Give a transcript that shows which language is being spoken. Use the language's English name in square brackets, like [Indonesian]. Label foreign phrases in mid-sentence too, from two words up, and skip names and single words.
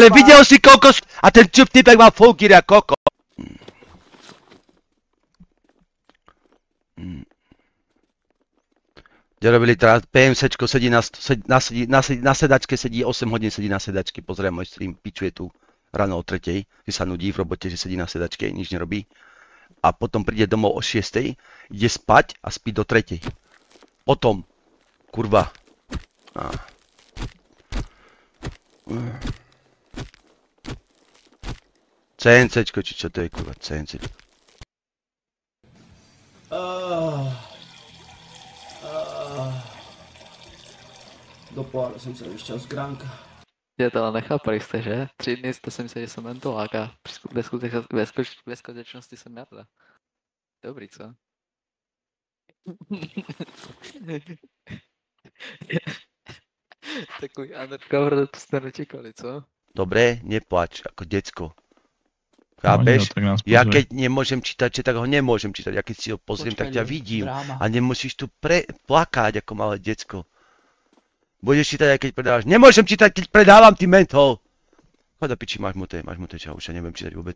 [Slovak] Ale videl si kokos a ten typek mal [English] full gear [Slovak] a koko. Kde robili teraz PMCčko, sedí na sedačke, sedí 8 hodín, sedí na sedačke, pozrie môj stream, pičuje tu ráno o 3, že sa nudí v robote, že sedí na sedačke, nič nerobí. A potom príde domov o 6, ide spať a spí do 3. Potom, kurva. CNCčko, či čo to je, kurva, CNCčko. [Czech] Do pohára jsem se vyšťal z gránka. Je to ale nechápali jste, že? 3 dny jste si mysleli, že jsem mentolák a ve skutečnosti jsem merda. Dobrý, co? Takový undercover, to jste nečekali, co? [Slovak] Dobre, neplač, ako decko. Chápeš? Ja keď nemôžem čítať, tak ho nemôžem čítať. Ja keď si ho pozriem, tak ťa vidím. A nemusíš tu plakať ako malé decko. Budeš čítať aj keď predávaš. Nemôžem čítať, keď predávam, ty mentol! Choď do piči, máš mute, čau, už ja neviem čítať vôbec.